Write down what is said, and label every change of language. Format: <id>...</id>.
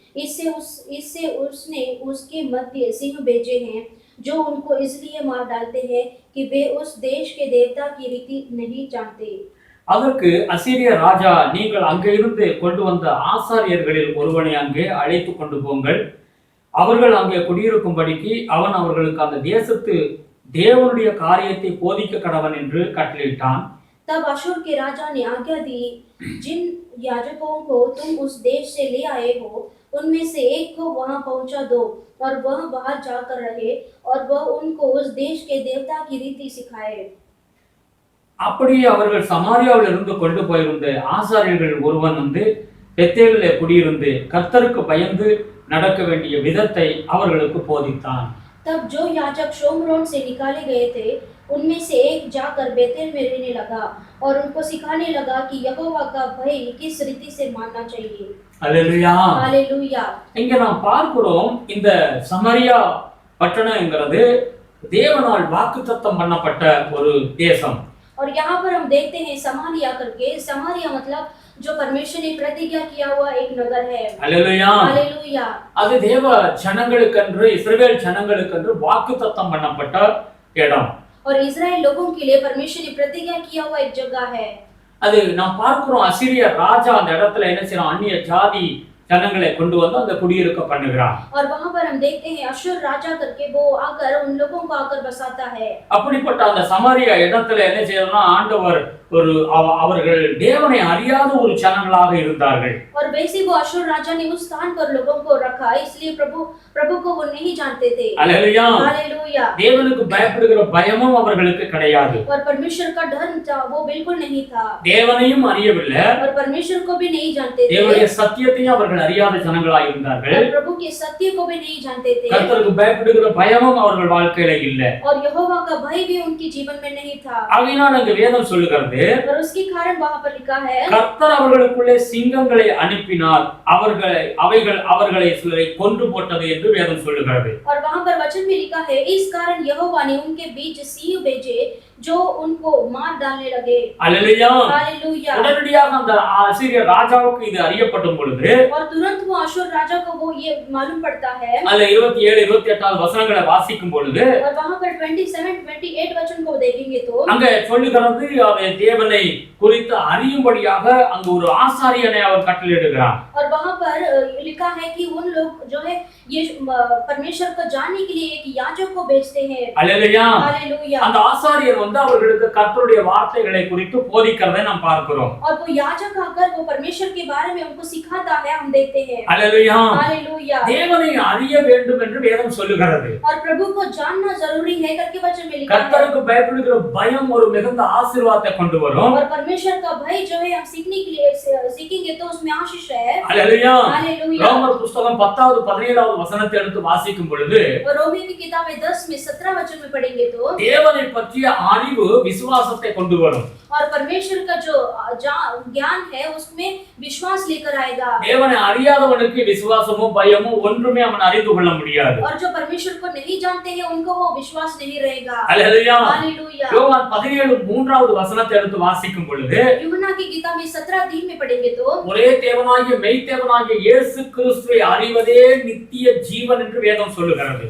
<hi>इससे उसने उसके मध्य सिंह भेजे हैं जो उनको इसलिए मार डालते हैं कि वे उस देश के देवता की रीति नहीं जानते।</hi> <ta>அதற்கு அசீரிய ராஜா, நீங்கள் அங்கே இருந்து கொண்டு வந்த ஆசாரியர்களில் ஒருவனை அங்கே அழைத்து கொண்டு போங்கள், அவர்கள் அங்கே குடியிருக்கும்படிக்கு அவன் அவர்களுக்கு அந்த தேசத்து தேவனுடைய காரியத்தை போதிக்க கடவன் என்று கட்டளையிட்டான்.</ta> <hi>तब अशूर के राजा ने आज्ञा दी, जिन याजकों को तुम उस देश से ले आए हो उनमें से एक को वहां पहुंचा दो और वह बाहर जाकर रहे और वह उनको उस देश के देवता की रीति सिखाए।</hi> <ta>அப்படியே அவர்கள் சமாரியாவில் இருந்து கொண்டு போயிருந்த ஆசாரியர்கள் ஒருவன் வந்து பெத்தேலிலே குடியிருந்து கர்த்தருக்கு பயந்து நடக்க வேண்டிய விதத்தை அவர்களுக்கு போதித்தான்.</ta> <hi>तब जो याजक शोमरोन से निकाले गए थे उनमें से एक जाकर बेतेल में रहने लगा और उनको सिखाने लगा कि यहोवा का भय किस रीति से मानना चाहिए।</hi> <ta>அல்லேலூயா.</ta> <hi>हालेलुया।</hi> <ta>இங்க நாம் பார்க்கிறோம், இந்த சமாரியா பட்டணம்ங்கிறது தேவனால் வாக்குத்தத்தம் பண்ணப்பட்ட ஒரு தேசம்.</ta> <hi>और यहाँ पर हम देखते हैं समारिया करके, समारिया मतलब जो परमेश्वर ने प्रतिज्ञा किया हुआ एक नगर है। Hallelujah hallelujah.</hi> <ta>அது தேவ ஜனங்களுக்கென்று இஸ்ரவேல் ஜனங்களுக்கென்று வாக்குத்தத்தம் பண்ணப்பட்ட இடம்.</ta> <hi>और इस्राएल लोगों के लिए परमेश्वर ने प्रतिज्ञा किया हुआ एक जगह है।</hi> <ta>அது நாம் பார்க்கிறோம், அசீரிய ராஜா அந்த இடத்துல என்ன செய்யறான், அந்நிய ஜாதி ஜனங்களை கொண்டு வந்து அந்த குடியிருக்க பண்ணுகிறான்.</ta> <hi>और वहां पर हम देखते हैं अशूर राजा करके वो आकर उन लोगों को आकर बसाता है।</hi> <ta>அப்படிப்பட்ட அந்த சமாரியா இடத்துல என்ன செய்யறதுன்னா, ஆண்டவர் ஒரு அவர்கள் தேவனை அறியாத ஒரு ஜனங்களாக இருந்தார்கள்.</ta> <hi>और वैसे वो अशूर राजा ने उस स्थान पर लोगों को रखा, इसलिए प्रभु को वो नहीं जानते थे। Hallelujah hallelujah.</hi> <ta>தேவனுக்கு பயப்படுகிற பயமும் அவர்களுக்கு கிடையாது.</ta> <hi>और परमेश्वर का डर वो बिल्कुल नहीं था।</hi> <ta>தேவனையும் அறியவில்லை,</ta> <hi>और परमेश्वर को भी नहीं जानते थे।</hi> <ta>தேவனுடைய சத்தியத்தையும் அவர்கள் அறியாத ஜனங்களாக இருந்தார்கள்.</ta> <hi>और प्रभु के सत्य को भी नहीं जानते थे।</hi> <ta>கர்த்தருக்கு பயப்படுகிற பயமும் அவர்கள் வாழ்க்கையில இல்லை.</ta> <hi>और यहोवा का भय भी उनके जीवन में नहीं था।</hi> <ta>ஆகையினால் அங்கு வேதம் சொல்லுகிறது,</ta> <hi>और उसके कारण वहां पर लिखा है,</hi> <ta>கர்த்தர் அவர்களுக்குள்ளே சிங்கங்களை அனுப்பினார், அவைகள் அவர்களை சிலரை கொன்று போட்டது என்று வேதம் சொல்லுகிறது.</ta> <hi>और वहां पर वचन में लिखा है, इस कारण यहोवा ने उनके बीच सिंह भेजे जो उनको मार डालने लगे। Hallelujah hallelujah.</hi> <ta>உடனடியாக அந்த அசீரிய ராஜாவுக்கு இது அறியப்படும் பொழுது,</ta> <hi>और तुरंत वो अशूर राजा को वो ये मालूम पड़ता है।</hi> <ta>அந்த 27 28 வசனங்களை வாசிக்கும் பொழுது,</ta> <hi>और वहां पर 27 28 वचन को देखेंगे तो</hi> <ta>அங்க சொல்லுகிறது, அவன் தேவனை குறித்து அறியும்படியாக அங்கு ஒரு ஆசாரியனை அவர் கட்டளையிடுகிறார்.</ta> <hi>और वहां पर लिखा है कि उन लोग जो है ये परमेश्वर को जानने के लिए एक याजक को भेजते हैं। Hallelujah hallelujah.</hi> <ta>அந்த ஆசாரியர் வந்து அவர்களுக்கு கர்த்தருடைய வார்த்தைகளை குறித்து போதிக்கிறதை நாம் பார்க்கிறோம்.</ta> <hi>और वो याजक आकर वो परमेश्वर के बारे में उनको सिखाता है, हम देखते हैं। Hallelujah hallelujah.</hi> <ta>தேவனை அறிய வேண்டும் என்று வேதம் சொல்லுகிறது.</ta> <hi>और प्रभु को जानना जरूरी है करके वचन में लिखा है।</hi> <ta>கர்த்தருக்கு பயப்படுகிற பயம் ஒரு மிகுந்த ஆசீர்வாதத்தை கொண்டு வரும்.</ta> <hi>और परमेश्वर का भय जो है हम सीखने के लिए सीखेंगे तो उसमें आशीष है। Hallelujah hallelujah.</hi> <ta>ரோமர் புத்தகம் 10வது 17வது வசனத்தை எடுத்து வாசிக்கும் பொழுது,</ta> <hi>और रोमी की किताब 10 में 17 वचन में पढ़ेंगे तो</hi> <ta>தேவனை பற்றிய அறிவு விசுவாசத்தை கொண்டு வரும்.</ta> <hi>और परमेश्वर का जो ज्ञान है उसमें विश्वास लेकर आएगा।</hi> <ta>தேவனை அறியாதவனுக்கு விசுவாசமோ பயமோ ஒன்றுமே அவன் அறிந்து கொள்ள முடியாது.</ta> <hi>और जो परमेश्वर को नहीं जानते हैं उनको वो विश्वास नहीं रहेगा। Hallelujah hallelujah.</hi> <ta>யோவான் 17 வசனத்தை எடுத்து வாசிக்கும் பொழுது,</ta> <hi>यूहन्ना की किताब में 17 में पढ़ेंगे तो</hi> <ta>ஒரே தேவனாகிய மெய்தேவனாகிய இயேசு கிறிஸ்துவை அறிவதே நித்திய ஜீவன் என்று வேதம் சொல்லுகிறது.</ta>